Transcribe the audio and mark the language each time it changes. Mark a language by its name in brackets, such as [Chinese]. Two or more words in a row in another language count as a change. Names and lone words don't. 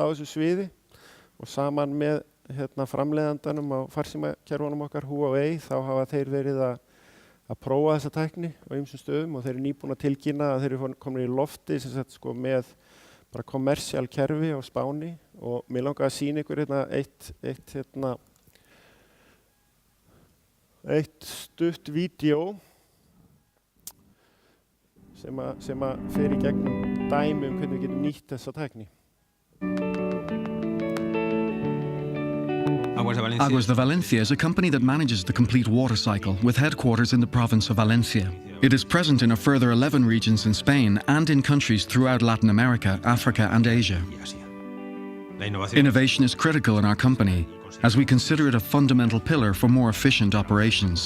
[Icelandic] á þessu sviði og saman með framleiðandanum á farsímakerfunum okkar Huawei, þá hafa þeir verið að prófa þessa tækni á ýmsum stöðum og þeir nýbúin að tilkynna að þeir eru komin í lofti með bara kommersial kerfi á Spáni og mér langar að sýna ykkur eitt stutt vídeó sem að fer í gegnum dæmi hvernig við getum nýtt þessa tækni. [English] Aguas de Valencia is a company that manages the complete water cycle with headquarters in the province of Valencia. It is present in a further 11 regions in Spain and in countries throughout Latin America, Africa and Asia. Innovation is critical in our company as we consider it a fundamental pillar for more efficient operations.